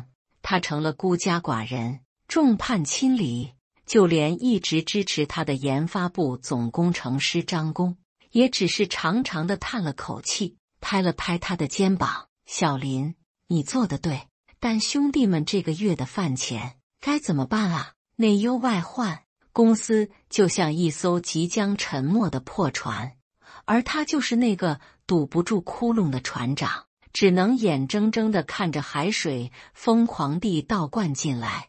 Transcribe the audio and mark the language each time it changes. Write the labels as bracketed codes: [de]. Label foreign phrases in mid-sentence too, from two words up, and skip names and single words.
[zh] 他成了孤家寡人，众叛親離。就連一直支持他的研發部總工程師張工，也只是長長的嘆了口氣，拍了拍他的肩膀：“小林，你做得对，但兄弟們這個月的飯錢該怎麼辦啊？” 內憂外患，公司就像一艘即將沉沒的破船，而他就是那個堵不住窟窿的船長，只能眼睜睜地看着海水瘋狂地倒灌進來。